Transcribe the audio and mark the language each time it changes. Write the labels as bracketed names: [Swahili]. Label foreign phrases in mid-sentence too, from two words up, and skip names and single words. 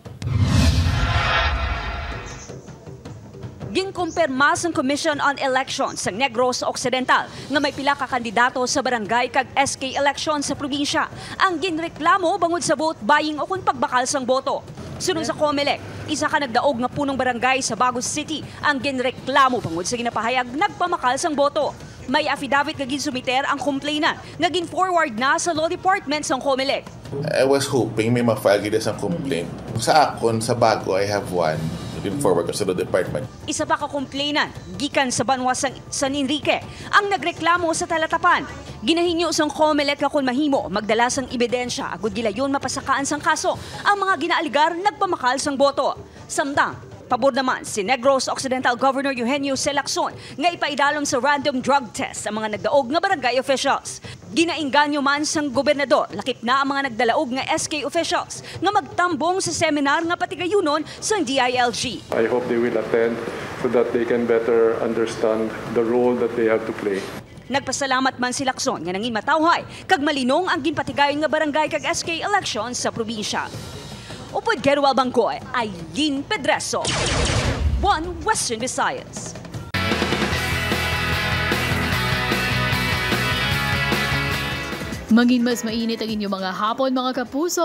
[Hiligaynon] Ginkumpirma sang Commission on Elections sa Negros Occidental nga may pila ka kandidato sa barangay kag SK election sa probinsya ang ginreklamo bangod sa [English] vote buying [Hiligaynon] o kung pagbakal sang boto. Sunod sa COMELEC, isa ka nagdaog nga punong barangay sa Bagos City ang ginreklamo bangod sa ginapahayag nagpamakal sang boto. May affidavit nga ginsumiter ang complainant nga gin-forward na sa Law Department sang COMELEC. [English] I was hoping [Hiligaynon] may ma-file gid sa complaint. Sa akon, sa Bago, [English] I have one. [Hiligaynon] Forward sa Law Department. Isa pa ka complainant, gikan sa Banwa San Enrique, ang nagreklamo sa talatapan. Ginahinyo sang COMELEC kung mahimo magdala sang ebidensya agud gilayon mapasakaan sang kaso ang mga ginaaligar nagpamakal sang boto. Samtang pabor naman si Negros Occidental Governor Eugenio C. Lacson nga ipaidalom sa random drug test ang mga nagdaog nga barangay officials. Ginainganyo man sang gobernador, lakip na ang mga nagdalaog nga SK officials nga magtambong sa seminar nga patigayunon sang DILG. [English] I hope they will attend so that they can better understand the role that they have to play. [Hiligaynon] Nagpasalamat man si Lacson nga nangin matawhay kag malinong ang ginpatigayon nga barangay kag SK elections sa probinsya. Upod Gerual Bangkoy, Eileen Pedreso, 1 Western Visayas. [Filipino] Maging mas mainit ang inyong mga hapon, mga kapuso.